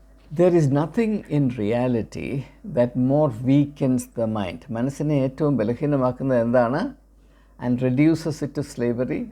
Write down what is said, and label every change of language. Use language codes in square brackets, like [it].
[en] There is nothing in reality that more weakens the mind. [ml] മനസ്സിനെ ഏറ്റവും ബലഹീനമാക്കുന്നത് എന്താണ്? [en] And reduces it to slavery.